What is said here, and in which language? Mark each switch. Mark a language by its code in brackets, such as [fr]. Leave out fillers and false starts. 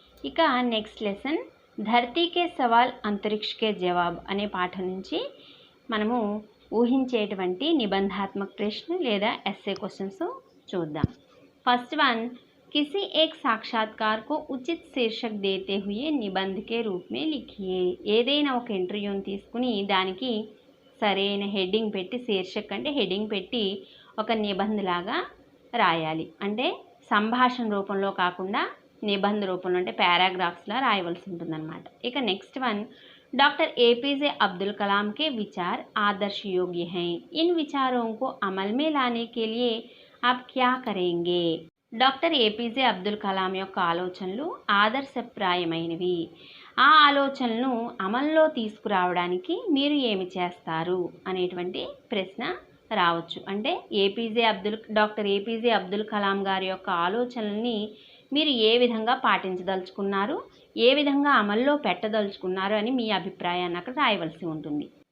[te] ఇక next lesson ధర్తీ కే సవాల్ అంతరిక్ష కే జవాబ్ అనే పాఠం నుంచి మనము ఊహించేటువంటి నిబంధాత్మక ప్రశ్న లేదా ఎస్ఏ క్వశ్చన్స్ చూద్దాం. [hi] ఫస్ట్ వన్, किसी एक साक्षात्कार को उचित शीर्षक देते हुए निबंध के रूप में लिखिए. [te] ఏదైనా ఒక ఇంటర్వ్యూని తీసుకుని దానికి సరైన హెడ్డింగ్ పెట్టి, శీర్షక్ అంటే హెడ్డింగ్ పెట్టి ఒక నిబంధలాగా రాయాలి. అంటే సంభాషణ రూపంలో కాకుండా నిబంధ రూపంలో అంటే పారాగ్రాఫ్స్లా రాయవలసి ఉంటుందన్నమాట. [hi] ఇక next one, doctor APJ Abdul Kalam के विचार आदर्श योग्य हैं. इन विचारों को अमल में लाने के लिए आप क्या करेंगे. [te] డాక్టర్ ఏపీజే అబ్దుల్ కలాం యొక్క ఆలోచనలు ఆదర్శప్రాయమైనవి. ఆ ఆలోచనలను అమల్లో తీసుకురావడానికి మీరు ఏమి చేస్తారు అనేటువంటి ప్రశ్న రావచ్చు. అంటే డాక్టర్ ఏపీజే అబ్దుల్ కలాం గారి యొక్క ఆలోచనల్ని మీరు ఏ విధంగా పాటించదలుచుకున్నారు, ఏ విధంగా అమల్లో పెట్టదలుచుకున్నారు అని మీ అభిప్రాయాన్ని అక్కడ రాయవలసి ఉంటుంది.